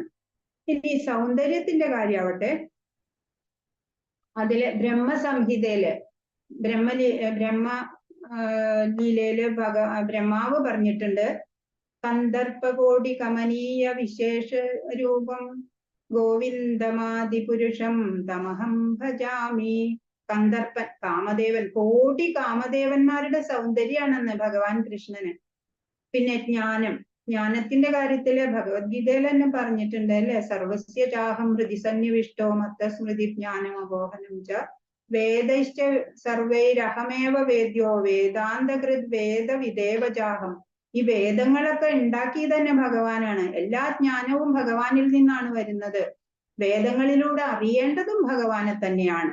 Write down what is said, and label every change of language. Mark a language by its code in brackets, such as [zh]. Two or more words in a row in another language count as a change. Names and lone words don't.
[ml] ഇനി സൗന്ദര്യത്തിന്റെ കാര്യമാവട്ടെ, അതില് ബ്രഹ്മസംഹിതയില് ബ്രഹ്മലീലയില് ബ്രഹ്മാവ് പറഞ്ഞിട്ടുണ്ട്, [sa] കന്ദർപ്പകോടി കമനീയ വിശേഷ രൂപം ഗോവിന്ദമാദിപുരുഷം തമഹം ഭജാമി. [ml] കന്ദർപ്പൻ, കാമദേവൻ, കോടി കാമദേവന്മാരുടെ സൗന്ദര്യാണെന്ന് ഭഗവാൻ കൃഷ്ണന്. പിന്നെ ജ്ഞാനം, ജ്ഞാനത്തിന്റെ കാര്യത്തില് ഭഗവത്ഗീതയിൽ തന്നെ പറഞ്ഞിട്ടുണ്ട് അല്ലെ, [sa] സർവസ്യ ചാഹം ഹൃദി സന്നിവിഷ്ടോ മത്തസ്മൃതി ജ്ഞാനം അബോഹനം ച വേദൈശ്ച സർവൈരഹമേവ വേദ്യോ വേദാന്തകൃത് വേദവിദേവ ചാഹം. [ml] ഈ വേദങ്ങളൊക്കെ ഉണ്ടാക്കിയത് തന്നെ ഭഗവാനാണ്. എല്ലാ ജ്ഞാനവും ഭഗവാനിൽ നിന്നാണ് വരുന്നത്. വേദങ്ങളിലൂടെ അറിയേണ്ടതും ഭഗവാനെ തന്നെയാണ്.